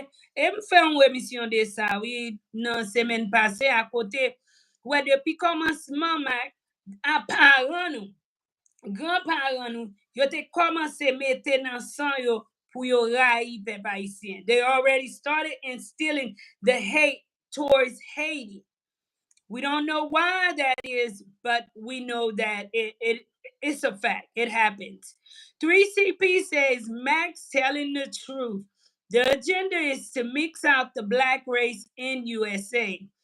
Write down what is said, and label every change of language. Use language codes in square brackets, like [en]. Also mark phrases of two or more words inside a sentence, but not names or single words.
[ht] E m fè an emisyon de sa, oui, nan semen pase a kote, wè depi komansman aparan nou, granparan nou, yo te komanse mette nan san yo pou yo rayi pep Haitien. [en] They already started instilling the hate towards Haiti. We don't know why that is, but we know that it's a fact. It happens. 3CP says, Max telling the truth. The agenda is to mix out the black race in USA.